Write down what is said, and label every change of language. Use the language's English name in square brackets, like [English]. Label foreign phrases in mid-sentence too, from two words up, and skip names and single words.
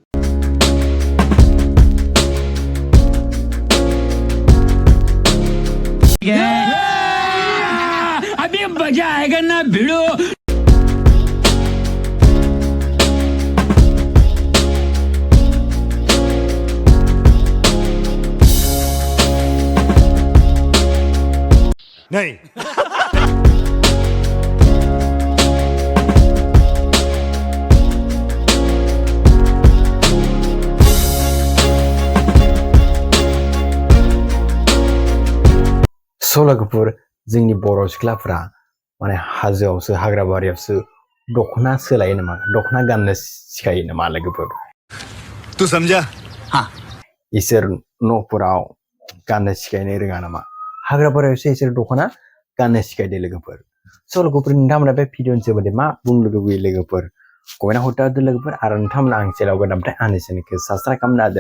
[Hindi] अभी मजा आएगा ना भिड़ो. नहीं. [Bodo] सलागुफुर जोंनि बर' सिख्लाफ्रा माने हाजोआवसो हाग्राबारियावसो दख'ना सोलायो नामा दख'ना गाननो सिखायो नामा लोगोफोर [Hindi] तू समझा? [Bodo] इसोर न'फोराव गाननो सिखायनो रोङा नामा हाग्राबारियावसो इसोर दख'ना गाननो सिखायदो लोगोफोर सल'गुफुर नोंथांमोना बे भिडिअनि सोमोन्दै मा बुंनो लुबैयो लोगोफोर कमेन्टआव हरदो लोगोफोर आरो नोंथांमोना आं चेनेलाव गोदानथाय आंनि चेनेलखौ साबसक्राइब खालामना होदो